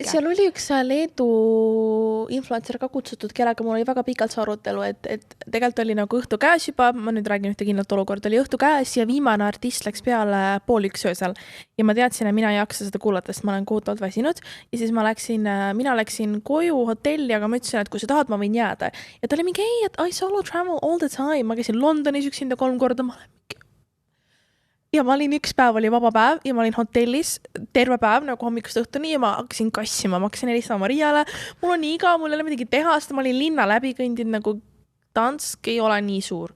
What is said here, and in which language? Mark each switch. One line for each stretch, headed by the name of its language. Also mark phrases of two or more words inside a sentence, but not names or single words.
Estonian: Seal oli üks Leedu influencer ka kutsutud, kellega mul oli väga pikalt see arutelu, et tegelikult oli nagu õhtu käes juba, ma nüüd räägin ühte kindlat olukord, oli õhtu käes ja viimane artist läks peale 12:30 öösel ja ma teadsin, et mina ei jaksa seda kuulata, sest ma olen kohutavalt väsinud ja siis mina läksin koju hotelli, aga ma ütlesin, et kui sa tahad, ma võin jääda. Ja ta oli mingi, ei, et
English: I solo travel all the time.
Estonian: Ma käisin Londonis üksinda 3 korda. Ja ma olin üks päev, oli vaba päev ja ma olin hotellis terve päev nagu hommikust õhtuni ja ma hakkasin kassima. Ma hakkasin helistama Mariale. Mul on nii igav, mul ei ole midagi teha, sest ma olin linna läbi kõndinud nagu Dansk ei ole nii suur.